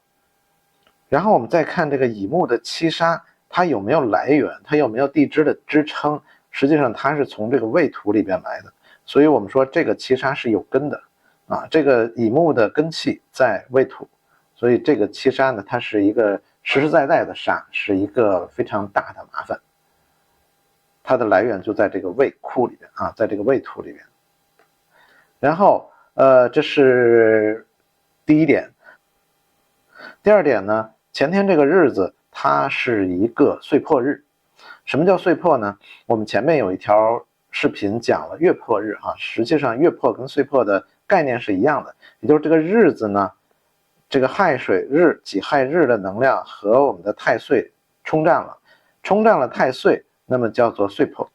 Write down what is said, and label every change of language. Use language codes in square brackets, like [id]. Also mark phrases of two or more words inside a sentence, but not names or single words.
[zh] 然后我们再看这个乙木的七杀，它有没有来源，它有没有地支的支撑，实际上它是从这个未土里边来的，所以我们说这个七杀是有根的啊，这个乙木的根气在未土，所以这个七杀呢，它是一个實實在在的殺，是一個非常大的麻煩，它的來源就在這個未庫裡邊啊，在這個未土裡邊。然後這是第一點。第二點呢，前天這個日子它是一個歲破日。什麼叫歲破呢？我們前面有一條視頻講了月破日啊，實際上月破跟歲破的概念是一樣的，也就是這個日子呢，這個亥水日己亥日的能量和我們的太歲衝戰了太歲，那麼叫做歲破。